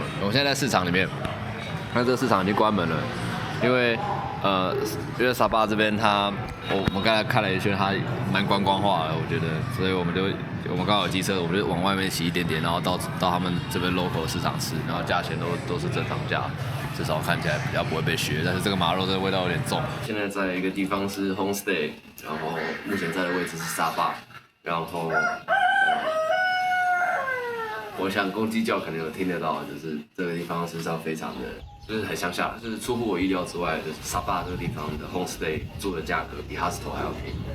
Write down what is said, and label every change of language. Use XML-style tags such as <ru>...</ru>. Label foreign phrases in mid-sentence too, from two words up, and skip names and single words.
<zh>我現在在市場裡面，那這個市場已經關門了，因為沙巴這邊我們剛才看了一圈，它蠻觀光化的，我覺得，所以我們剛好有機車，我們就往外面騎一點點，然後到他們這邊 local 市场吃，然後價錢都是正常價。至少看起來比較不會被削，但是這個馬肉這個味道有點重。現在在一個地方是 homestay， 然後目前在的位置是沙巴，然後我想公雞叫可能有聽得到，就是這個地方事實上非常的，就是很鄉下，就是出乎我意料之外，就是沙巴這個地方的 homestay 住的價格比 hostel 還要便宜。</zh>